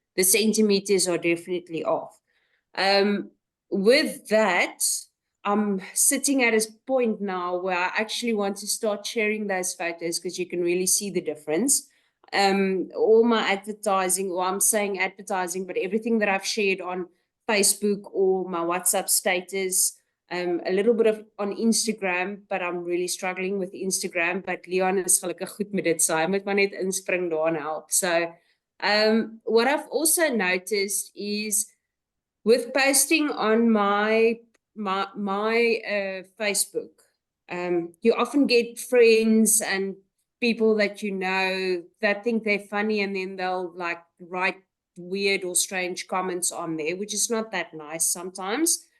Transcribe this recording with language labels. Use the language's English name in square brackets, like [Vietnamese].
[English] The centimeters are definitely off. With that, I'm sitting at a point now where I actually want to start sharing those photos, because you can really see the difference. All my advertising, or I'm saying advertising, but everything that I've shared on Facebook or my WhatsApp status, a little bit of on Instagram, but I'm really struggling with Instagram. [Afrikaans] But Leon is gelukkig goed met dit, so hy moet maar net inspring daar en help. [English] So what I've also noticed is with posting on my Facebook, you often get friends and people that you know that think they're funny, and then they'll like write weird or strange comments on there, which is not that nice sometimes.